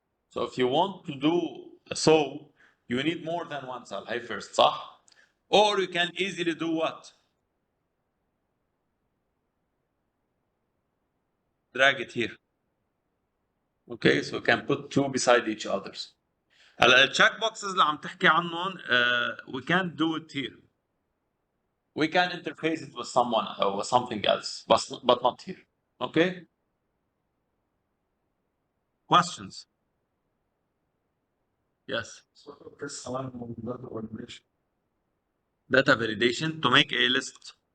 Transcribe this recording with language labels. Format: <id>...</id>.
<en>So if you want to do so, you need more than one cell. Hey, first,</en> <ar>صح?</ar> <en>Or you can easily do what? Drag it here. Okay, so you can put two beside each others.</en> <ar>هلا التشيك بوكسز اللي عم تحكي عنهم</ar> <en>we can't do it here. We can interface it with someone or with something else, but not here. Okay? Questions? Yes. So this one will not automation. Data validation to make a list.</en>